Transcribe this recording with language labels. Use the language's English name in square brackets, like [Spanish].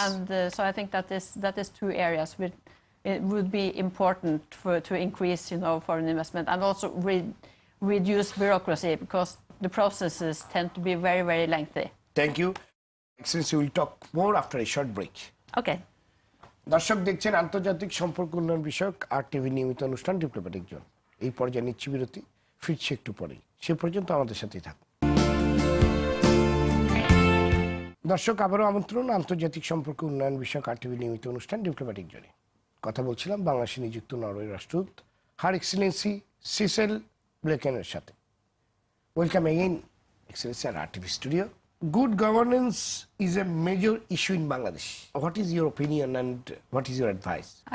[English] And so I think that is two areas which it would be important to increase, foreign investment, and also reduce bureaucracy, because the processes tend to be very, very lengthy. Thank you. Excellency, we'll talk more after a short break. Okay. [Bangla] দর্শক দেখছেন আন্তর্জাতিক সম্পর্ক উন্নয়ন বিষয়ক আর TV নিয়মিত অনুষ্ঠান diplomatic zone. এই পর্যায়ে নিচ্ছি বিরতি, ফিরছি একটু পরেই। সে পর্যন্ত আমাদের সাথেই থাকুন। দর্শক, আবারও আমন্ত্রণ আন্তর্জাতিক সম্পর্ক উন্নয়ন বিষয়ক আর টিভি নিয়মিত অনুষ্ঠান ডিপ্লোম্যাটিক জোনে। কথা বলছিলাম বাংলাদেশে নিযুক্ত নরওয়ের রাষ্ট্রদূত হার এক্সেলেন্সি সিসেল ব্লেকেনের সাথে। [English] Welcome again, Excellency, at RTV studio. Good governance is a major issue in Bangladesh. What is your opinion and what is your advice?